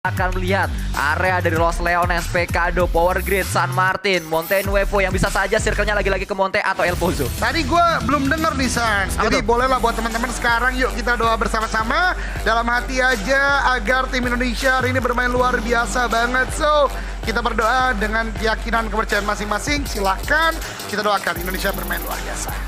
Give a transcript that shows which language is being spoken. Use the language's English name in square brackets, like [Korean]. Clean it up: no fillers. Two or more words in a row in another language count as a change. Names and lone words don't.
[Indonesian] Akan melihat area dari Los Leones, Pecado, Power Grid, San Martin, Monte Nuevo yang bisa saja circle-nya lagi-lagi ke Monte atau El Pozo. Tadi gue belum denger nih Sans, jadi bolehlah buat teman-teman sekarang yuk kita doa bersama-sama dalam hati aja agar tim Indonesia hari ini bermain luar biasa banget. So kita berdoa dengan keyakinan kepercayaan masing-masing, silahkan kita doakan Indonesia bermain luar biasa.